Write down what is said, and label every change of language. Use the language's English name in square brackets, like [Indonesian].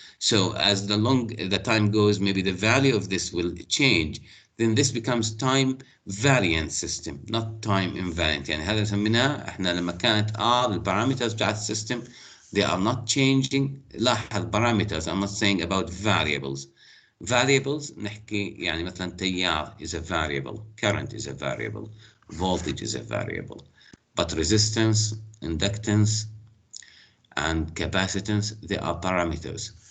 [English] So as the time goes, maybe the value of this will change. Then this becomes time variant system, not time invariant. [Arabic] يعني هذا سميناه احنا لما كانت the parameters بتاعت السيستم [English] they are not changing. [Arabic] لاحظ [English] parameters, I'm not saying about variables. Variables [Arabic] نحكي يعني مثلا تيار [English] is a variable, current is a variable, voltage is a variable, but resistance, inductance, and capacitance, they are parameters.